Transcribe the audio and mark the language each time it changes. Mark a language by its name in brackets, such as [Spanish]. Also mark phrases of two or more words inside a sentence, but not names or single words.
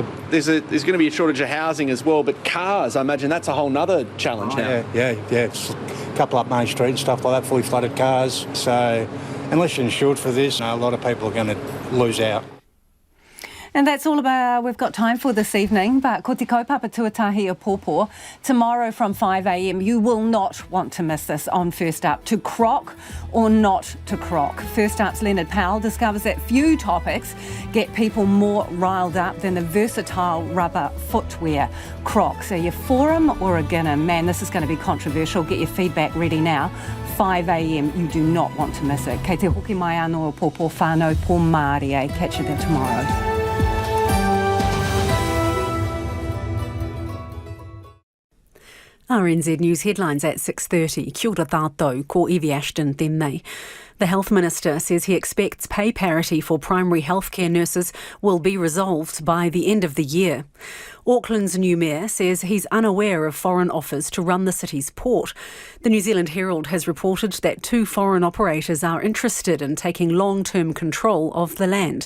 [English] There's going to be a shortage of housing as well, but cars, I imagine that's a whole nother challenge now. Yeah. It's a couple up Main Street and stuff like that, fully flooded cars. So unless you're insured for this, a lot of people are going to lose out. And that's all we've got time for this evening. [Māori] But ko te kaupapa tuatahi o Pōpō. [English] Tomorrow from 5 a.m, you will not want to miss this on First Up. To croc or not to croc. First Up's Leonard Powell discovers that few topics get people more riled up than the versatile rubber footwear. Crocs, are you for 'em or against 'em? Man, this is going to be controversial. Get your feedback ready now. 5 a.m, you do not want to miss it. [Māori] Kei te hoki mai anō o Pōpō whānau pō Māori, eh? [English] Catch you there tomorrow. RNZ News headlines at 6:30. [Māori] Kia ora tātou, ko Evie Ashton tēnei. [English] The Health Minister says he expects pay parity for primary healthcare nurses will be resolved by the end of the year. Auckland's new mayor says he's unaware of foreign offers to run the city's port. The New Zealand Herald has reported that 2 foreign operators are interested in taking long-term control of the land.